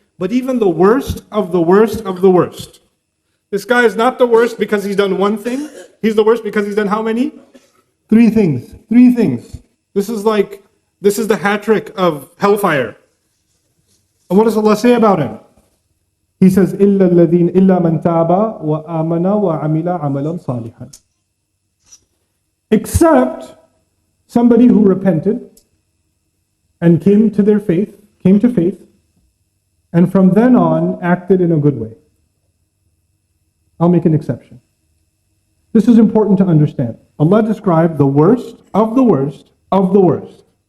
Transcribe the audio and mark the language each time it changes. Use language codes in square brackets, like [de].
[en] But even the worst of the worst of the worst. This guy is not the worst because he's done one thing. He's the worst because he's done how many? 3 things. 3 things. This is the hat trick of hellfire. And what does Allah say about him? He says, [ar] إِلَّا مَنْ تَابَ وَآمَنَ وَعَمِلَ عَمَلًا صَالِحًا. [en] Except somebody who repented and came to faith, and from then on acted in a good way. I'll make an exception. This is important to understand. Allah described the worst of the worst of the worst.